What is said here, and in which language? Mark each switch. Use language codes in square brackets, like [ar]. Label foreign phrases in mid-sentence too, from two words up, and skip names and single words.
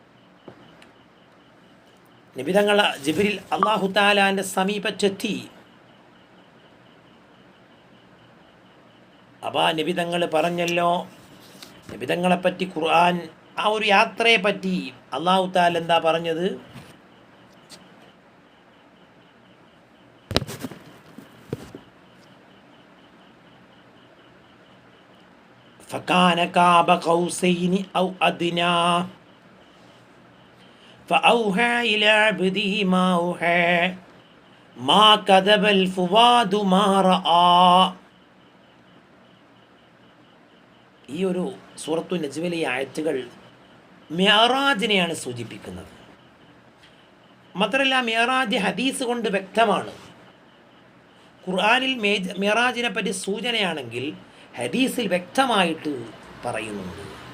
[ml] നബിതങ്ങൾ ജിബ്രീൽ അല്ലാഹു തആലാന്റെ സമീപത്തെത്തി. അപ്പോൾ നബിതങ്ങൾ പറഞ്ഞല്ലോ, നബിതങ്ങളെപ്പറ്റി ഖുർആൻ ആ ഒരു യാത്രയെ പറ്റി അല്ലാഹു തആല എന്താ പറഞ്ഞത്? [ar] فكان قاب قوسين أو أدنى فأوحى إلى عبده ما أوحى ما كذب الفؤاد ما رأى. [ml] ഈ ഒരു സൂറത്തു നജ്മിലെ ആയത്തുകൾ മിഅ്റാജിനെയാണ് സൂചിപ്പിക്കുന്നത്. മാത്രമല്ല മിഅ്റാജ് ഹദീസ് കൊണ്ട് വ്യക്തമാണ്. ഖുർആനിൽ മിഅ്റാജിനെ പറ്റി സൂചനയാണെങ്കിൽ ഹദീസിൽ വ്യക്തമായിട്ട് പറയുന്നുണ്ട്.